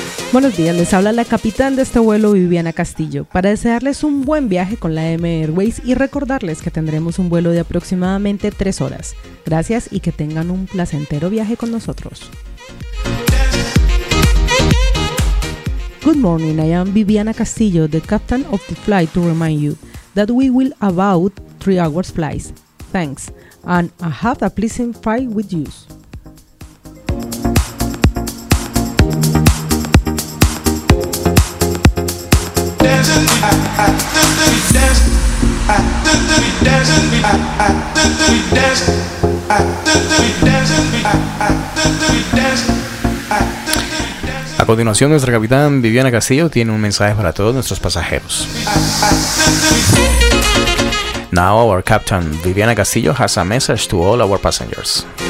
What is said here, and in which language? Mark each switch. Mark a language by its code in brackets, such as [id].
[es] Buenos días, les habla la capitán de este vuelo, Viviana Castillo, para desearles un buen viaje con la M Airways y recordarles que tendremos un vuelo de aproximadamente 3 horas. Gracias y que tengan un placentero viaje con nosotros. [en] Good morning, I am Viviana Castillo, the captain of the flight, to remind you that we will about 3 hours flights. Thanks, and I have a pleasant flight with you. [es] A continuación, nuestra capitán Viviana Castillo tiene un mensaje para todos nuestros pasajeros. [en] Now our captain Viviana Castillo has a message to all our passengers.